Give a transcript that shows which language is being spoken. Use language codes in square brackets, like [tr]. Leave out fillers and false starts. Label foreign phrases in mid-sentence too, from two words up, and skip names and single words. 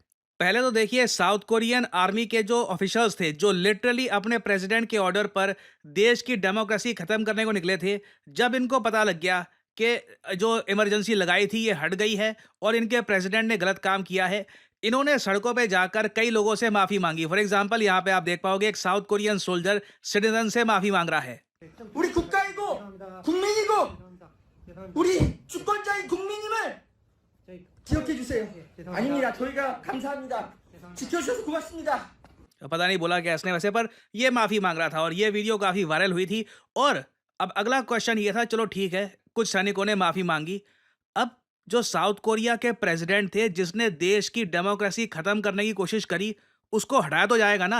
[hi] पहले तो देखिए [en] South Korean army [hi] के जो ऑफिसर्स थे जो लिटरली अपने प्रेसिडेंट के ऑर्डर पर देश की डेमोक्रेसी खत्म करने को निकले थे, जब इनको पता लग गया कि जो इमरजेंसी लगाई थी ये हट गई है और इनके प्रेसिडेंट ने गलत काम किया है, इन्होंने सड़कों पे जाकर कई लोगों से माफी मांगी। [en] for example [hi] यहाँ पे आप देख पाओगे एक [en] South Korean soldier citizen [hi] से माफी मांग रहा है। [ko] 우리 국가이고 국민이고 우리 주권자인 국민임을 기억해 주세요. 아닙니다. 저희가 감사합니다. 지켜주셔서 고맙습니다. [hi] पता नहीं बोला क्या इसने वैसे, पर ये माफी मांग रहा था और ये वीडियो काफी वायरल हुई थी। और अब अगला क्वेश्चन ये था, चलो ठीक है कुछ सैनिकों ने माफी मांगी, अब जो साउथ कोरिया के प्रेसिडेंट थे जिसने देश की डेमोक्रेसी खत्म करने की कोशिश करी, उसको हटाया तो जाएगा ना।